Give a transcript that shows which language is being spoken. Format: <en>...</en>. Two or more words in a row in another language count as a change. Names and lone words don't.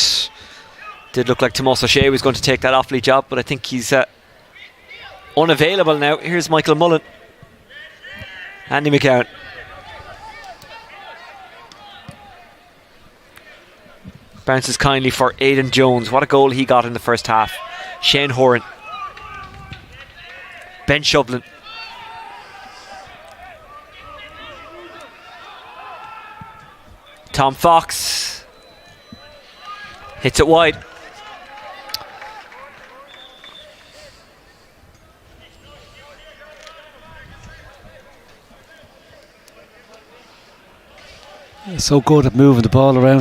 <en>Did look like Tomás O'Shea was going to take that Offaly job, but I think he's unavailable now. Here's Michael Mullen. Andy McCowan. Bounces kindly for Aidan Jones. What a goal he got in the first half. Shane Horan. Ben Shovlin. Tom Fox. Hits it wide. So good at moving the ball around.</en>